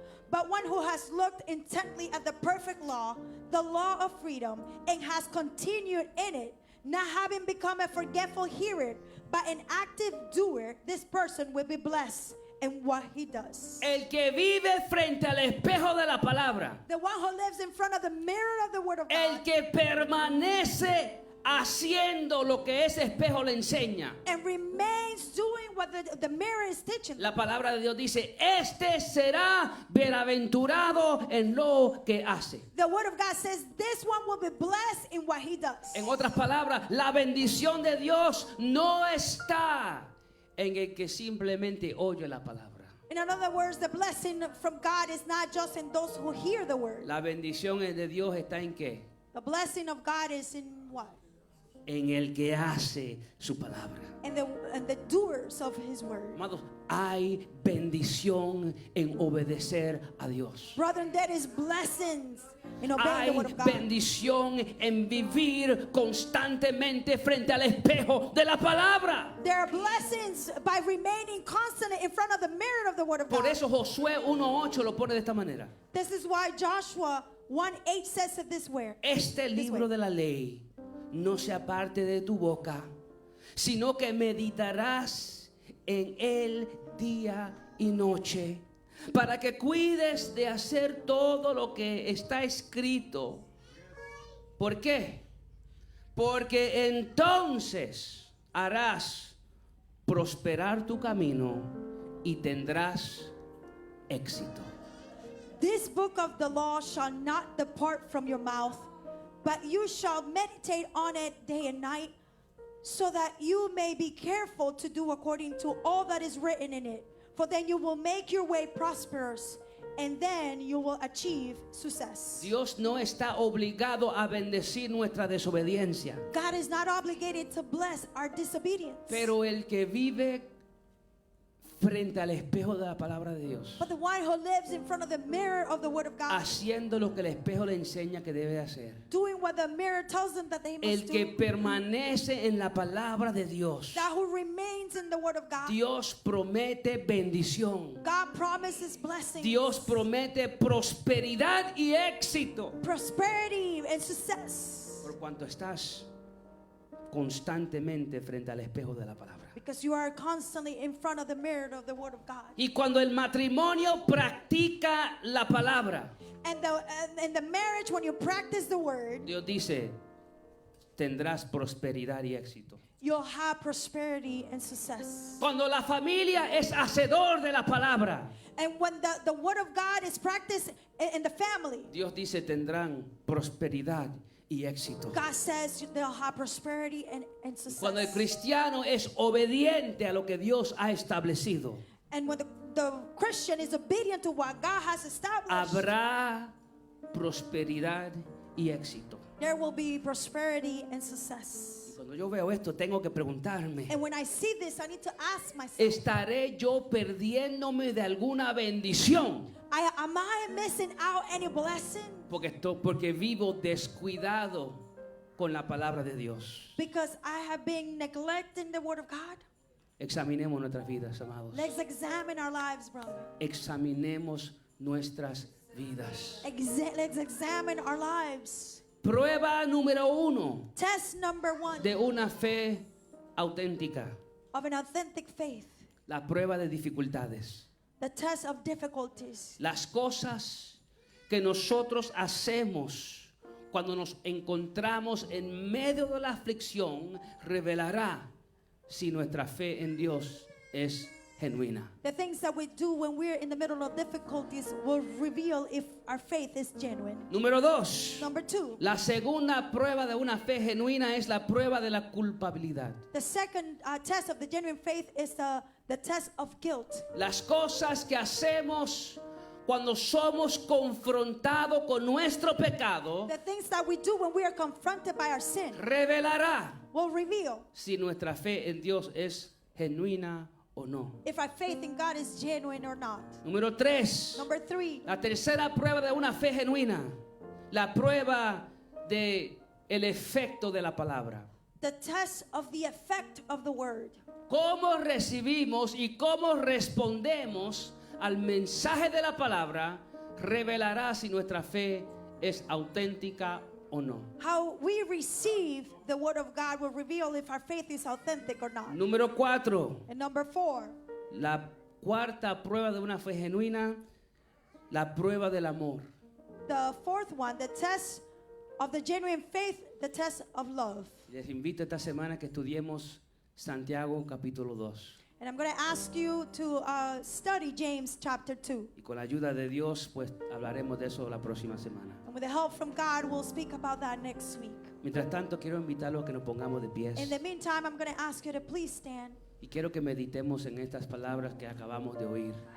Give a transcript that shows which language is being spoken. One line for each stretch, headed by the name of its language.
English: But one who has looked intently at the perfect law, the law of freedom, and has continued in it, not having become a forgetful hearer, but an active doer, this person will be blessed in what he does.
Spanish: El que vive frente al espejo de la palabra,
English: The one who lives in front of the mirror of the Word of
Spanish: el
English: God
Spanish: que permanece haciendo lo que ese espejo le enseña.
English: and remains doing what the mirror is teaching.
Spanish: La palabra de Dios dice, será bienaventurado en lo que hace.
English: The Word of God says this one will be blessed in what he does.
Spanish: En otras palabras, la bendición de Dios no está en el que simplemente oye la palabra.
English: In other words, the blessing from God is not just in those who hear the Word.
Spanish: La bendición de Dios está en qué?
English: The blessing of God is in what?
Spanish: En el que hace su palabra.
English: And the doers of his word.
Spanish: Amados, hay bendición en obedecer a Dios.
English: Brethren, there is blessings in obeying
Spanish: Hay
English: the word of God.
Spanish: bendición en vivir constantemente frente al espejo de la palabra.
English: There are blessings by remaining constant in front of the mirror of the word of
Spanish: Por
English: God.
Spanish: eso Josué 1:8 lo pone de esta manera. This is why Joshua 1:8 says it this way. Este libro de la ley no se aparte de tu boca, sino que meditarás en él día y noche, para que cuides de hacer todo lo que está escrito. ¿Por qué? Porque entonces harás prosperar tu camino y tendrás éxito.
English: This book of the law shall not depart from your mouth, but you shall meditate on it day and night, so that you may be careful to do according to all that is written in it. For then you will make your way prosperous, and then you will achieve success.
Spanish: Dios no está obligado a bendecir nuestra desobediencia.
English: God is not obligated to bless our disobedience.
Spanish: Pero el que vive frente al espejo de la palabra de Dios,
English: but the one who lives in front of the mirror of the Word of God,
Spanish: haciendo lo que el espejo le enseña que debe hacer.
English: doing what the mirror tells them that they
Spanish: El
English: must
Spanish: que
English: do.
Spanish: permanece en la palabra de Dios,
English: That who remains in the Word of God.
Spanish: Dios promete bendición.
English: God promises blessings,
Spanish: Dios promete prosperidad y éxito.
English: prosperity, and success.
Spanish: Por cuanto estás constantemente frente al espejo de la palabra.
English: Because you are constantly in front of the mirror of the Word of God.
Spanish: Y cuando el matrimonio practica la palabra,
English: And in the marriage, when you practice the Word,
Spanish: Dios dice, tendrás prosperidad y éxito.
English: you'll have prosperity and success.
Spanish: Cuando la familia es hacedor de la palabra,
English: And when the Word of God is practiced in the family,
Spanish: Dios dice, tendrán prosperidad y éxito.
English: God says they'll have prosperity and success.
Spanish: Cuando el cristiano es obediente a lo que Dios ha establecido,
English: And when the Christian is obedient to what God has established,
Spanish: habrá prosperidad y éxito.
English: there will be prosperity and success.
Spanish: Cuando yo veo esto, tengo que preguntarme,
English: And when I see this, I need to ask myself,
Spanish: ¿estaré yo perdiéndome de alguna bendición?
English: am I missing out any blessing?
Spanish: Porque vivo descuidado con la palabra de Dios.
English: Because I have been neglecting the Word of God?
Spanish: Examinemos nuestras vidas, amados.
English: Let's examine our lives, brother.
Spanish: Examinemos nuestras vidas.
English: Let's examine our lives.
Spanish: Prueba número 1
English: Test number 1
Spanish: de una fe auténtica.
English: of an authentic faith.
Spanish: La prueba de dificultades.
English: The test of difficulties.
Spanish: Las cosas que nosotros hacemos cuando nos encontramos en medio de la aflicción revelará si nuestra fe en Dios es genuina.
English: The things that we do when we're in the middle of difficulties will reveal if our faith is genuine.
Spanish: Número 2.
English: Number 2,
Spanish: La segunda prueba de una fe genuina es la prueba de la culpabilidad.
English: the second test of the genuine faith is the test of guilt.
Spanish: Las cosas que hacemos cuando somos confrontados con nuestro pecado
English: The things that we do when we are confronted by our sin
Spanish: revelará
English: will reveal
Spanish: si nuestra fe en Dios es genuina o no.
English: if our faith in God is genuine or not.
Spanish: Número 3.
English: Number 3,
Spanish: La tercera prueba de una fe genuina, la prueba de el efecto de la palabra.
English: the test of the effect of the word.
Spanish: Cómo recibimos y cómo respondemos al mensaje de la palabra revelará si nuestra fe es auténtica o no.
English: How we receive the word of God will reveal if our faith is authentic or not.
Spanish: Número 4.
English: And number 4,
Spanish: La cuarta prueba de una fe genuina, la prueba del amor.
English: the fourth one, the test of the genuine faith, the test of love.
Spanish: Les invito esta semana que estudiemos Santiago capítulo 2.
English: And I'm going to ask you to study James chapter 2.
Spanish: Y con la ayuda de Dios, pues hablaremos de eso la próxima semana.
English: And with the help from God, we'll speak about that next week.
Spanish: Mientras tanto, quiero invitarlos a que nos pongamos de pies.
English: In the meantime, I'm going to ask you to please stand.
Spanish: Y quiero que meditemos en estas palabras que acabamos de oír.